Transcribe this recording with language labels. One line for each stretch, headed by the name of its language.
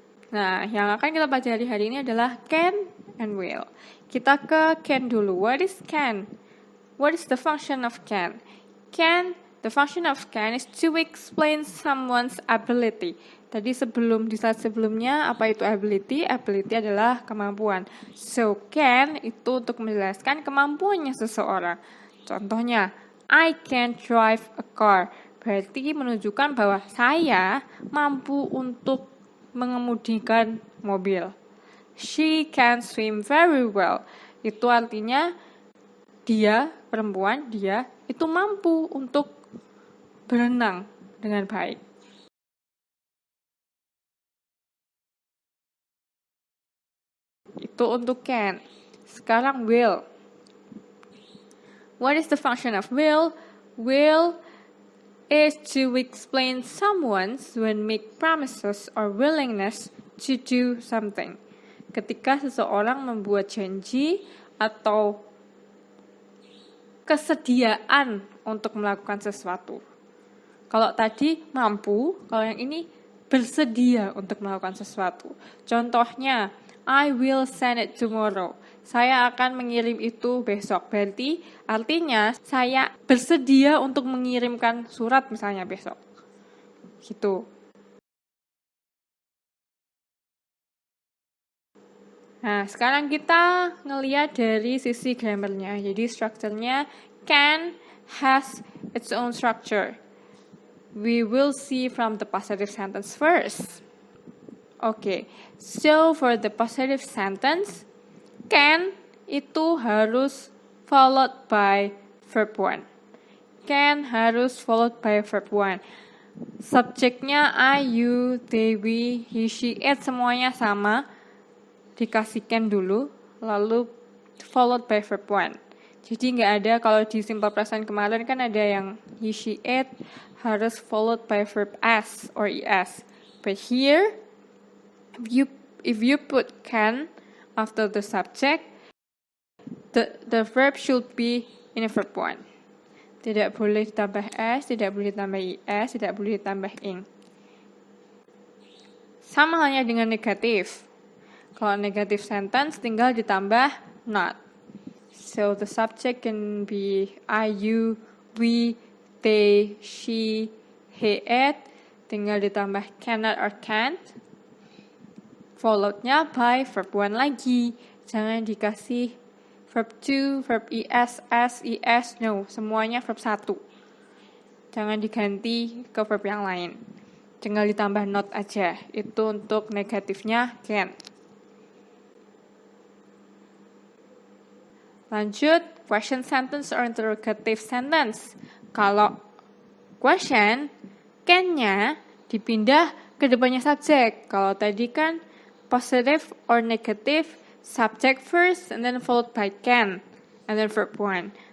Indonesian: Nah, yang akan kita pelajari hari ini adalah can and will. Kita ke can dulu.
English: What is can? What is the function of can? The function of can is to explain someone's ability.
Indonesian: Tadi di slide sebelumnya, apa itu ability? Ability adalah kemampuan. So, can itu untuk menjelaskan kemampuannya seseorang.
English: Contohnya, I can drive a car.
Indonesian: Berarti menunjukkan bahwa saya mampu untuk mengemudikan mobil.
English: She can swim very well.
Indonesian: Itu artinya dia itu mampu untuk berenang dengan baik. Itu untuk can. Sekarang will.
English: What is the function of will? Will is to explain someone's when make promises or willingness to do something.
Indonesian: Ketika seseorang membuat janji atau kesediaan untuk melakukan sesuatu. Kalau tadi mampu, kalau yang ini bersedia untuk melakukan sesuatu. Contohnya, I will send it tomorrow. Saya akan mengirim itu besok. Berarti artinya saya bersedia untuk mengirimkan surat misalnya besok. Gitu. Nah, sekarang kita ngelihat dari sisi grammarnya. Jadi strukturnya
English: can has its own structure. We will see from the positive sentence first. Okay, so for the positive sentence, can
Indonesian: itu harus
English: followed by verb 1. Can
Indonesian: harus
English: followed by verb 1.
Indonesian: Subjeknya I, you, they, we, he, she, it semuanya sama. Dikasih can dulu, lalu
English: followed by verb 1.
Indonesian: Jadi nggak ada, kalau di simple present kemarin kan ada yang he, she, it harus
English: followed by verb s or es. But here, if you put can after the subject, the verb should be in a verb 1.
Indonesian: Tidak boleh ditambah s, tidak boleh ditambah is, tidak boleh ditambah ing. Sama halnya dengan negatif. Kalau negative sentence tinggal ditambah not.
English: So the subject can be I, you, we, they, she, he, it.
Indonesian: Tinggal ditambah cannot or can't. Followed-nya
English: by verb 1
Indonesian: lagi. Jangan dikasih verb 2, verb es, es, no. Semuanya verb 1. Jangan diganti ke verb yang lain. Tinggal ditambah not aja. Itu untuk negatifnya can.
English: Lanjut, question sentence or interrogative sentence.
Indonesian: Kalau question, can-nya dipindah ke depannya subjek. Kalau tadi kan
English: positive or negative, subject first and then followed by can and then verb 1.